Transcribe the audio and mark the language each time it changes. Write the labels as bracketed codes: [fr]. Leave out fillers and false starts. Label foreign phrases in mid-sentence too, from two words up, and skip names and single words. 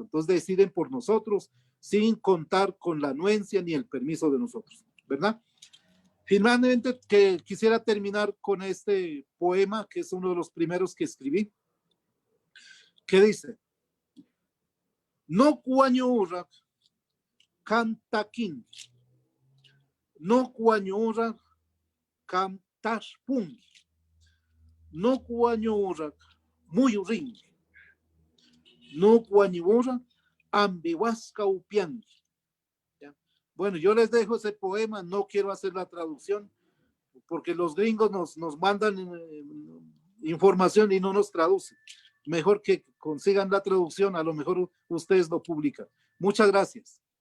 [es] Entonces deciden por nosotros sin contar con la anuencia ni el permiso de nosotros, ¿verdad? Finalmente, que quisiera terminar con este poema, que es uno de los primeros que escribí, que dice: [qu] no cuañurak cantaquín, no cuañurak cantashpun, no cuañurak muyurin, no cuañurak ambihuasca upian. [es] Bueno, yo les dejo ese poema, no quiero hacer la traducción, porque los gringos nos mandan información y no nos traducen. Mejor que consigan la traducción, a lo mejor ustedes lo publican. Muchas gracias.